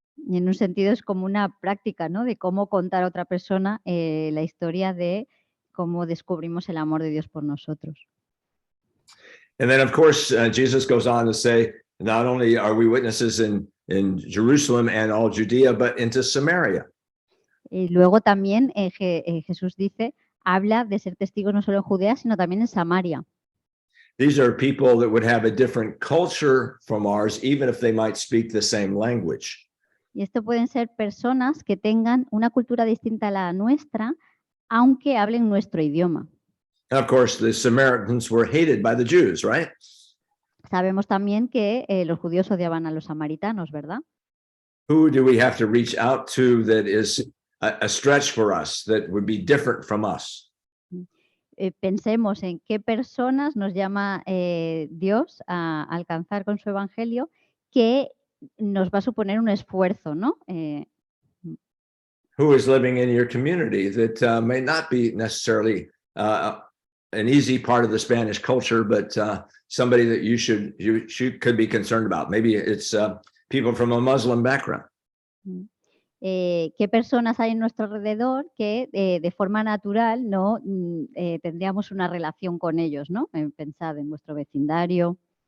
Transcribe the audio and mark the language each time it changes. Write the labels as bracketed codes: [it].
[es] Y en un sentido es como una práctica, ¿no? De cómo contar a otra persona la historia de cómo descubrimos el amor de Dios por nosotros. [en] And then, of course, Jesus goes on to say, not only are we witnesses in Jerusalem and all Judea, but into Samaria. [es] Y luego también Jesús dice, habla de ser testigos no solo en Judea, sino también en Samaria. [en] These are people that would have a different culture from ours, even if they might speak the same language. [es] Y esto pueden ser personas que tengan una cultura distinta a la nuestra, aunque hablen nuestro idioma. [en] And of course, the Samaritans were hated by the Jews, right? [es] Sabemos también que los judíos odiaban a los samaritanos, ¿verdad? [en] Who do we have to reach out to that is a stretch for us, that would be different from us? [es] Pensemos en qué personas nos llama Dios a alcanzar con su evangelio, que nos va a suponer un esfuerzo, ¿no? [en] Who is living in your community that may not be necessarily an easy part of the Spanish culture, but somebody that you could be concerned about. Maybe it's people from a Muslim background. [es] ¿Qué personas hay en nuestro alrededor que de forma natural no tendríamos una relación con ellos, ¿no? Pensad en vuestro vecindario.